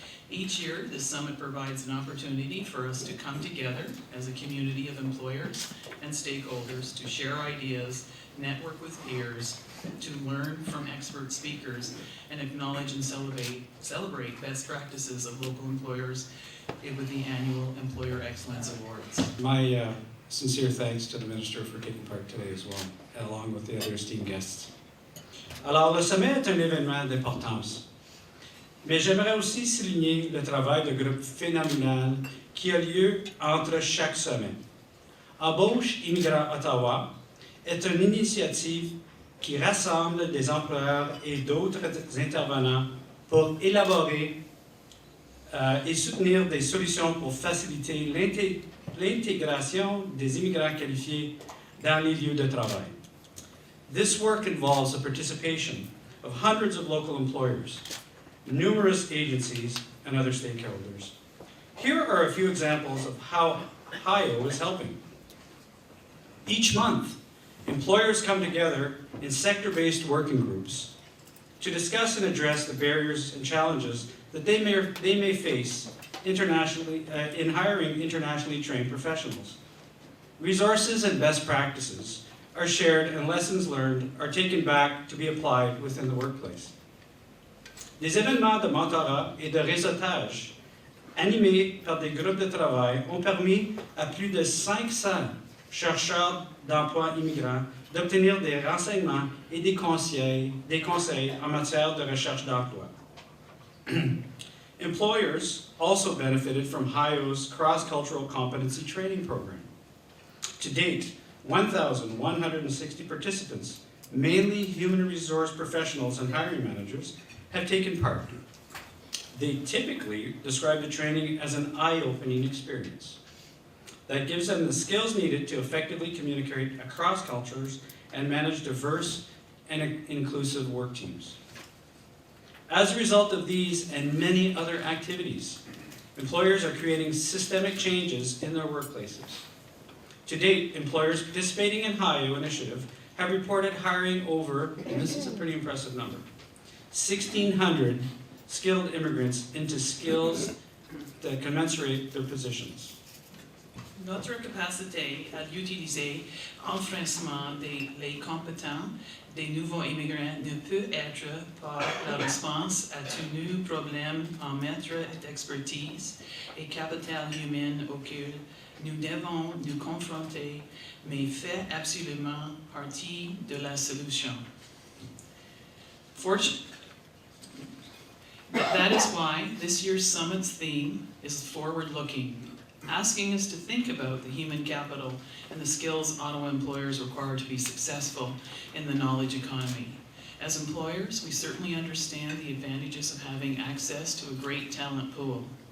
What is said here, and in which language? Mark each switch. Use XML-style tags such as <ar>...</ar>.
<en>Each year, this summit provides an opportunity for us to come together as a community of employers and stakeholders to share ideas, network with peers, to learn from expert speakers, and acknowledge and celebrate best practices of local employers with the annual Employer Excellence Awards. My sincere thanks to the Minister for taking part today as well, along with the other esteemed guests.</en> <fr>Alors, le sommet est un événement d'importance. Mais j'aimerais aussi souligner le travail de groupe phénoménal qui a lieu entre chaque sommet. Embauche Immigrants Ottawa est une initiative qui rassemble des employeurs et d'autres intervenants pour élaborer et soutenir des solutions pour faciliter l'intégration des immigrants qualifiés dans les lieux de travail.</fr> <en>This work involves the participation of hundreds of local employers, numerous agencies, and other stakeholders. Here are a few examples of how HIO is helping. Each month, employers come together in sector-based working groups to discuss and address the barriers and challenges that they may face internationally in hiring internationally trained professionals. Resources and best practices are shared and lessons learned are taken back to be applied within the workplace.</en> <fr>Des événements de mentorat et de réseautage animés par des groupes de travail ont permis à plus de 500 chercheurs d'emploi immigrants d'obtenir des renseignements et des conseils en matière de recherche d'emploi.</fr> <en>Employers also benefited from HIO's cross-cultural competency training program. To date, 1,160 participants, mainly human resource professionals and hiring managers, have taken part. They typically describe the training as an eye-opening experience that gives them the skills needed to effectively communicate across cultures and manage diverse and inclusive work teams. As a result of these and many other activities, employers are creating systemic changes in their workplaces. To date, employers participating in HIO initiative have reported hiring over, and this is a pretty impressive number, 1,600 skilled immigrants into skills that commensurate their positions.</en> <fr>Notre capacité à utiliser l'enfrancement des compétences des nouveaux immigrants ne peut être par la réponse à tous nos problèmes en matière d'expertise et capital humain auxquels nous devons nous confronter, mais fait absolument partie de la solution.</fr> <en>That is why this year's summit's theme is forward-looking, asking us to think about the human capital and the skills Ottawa employers require to be successful in the knowledge economy. As employers, we certainly understand the advantages of having access to a great talent pool.</en>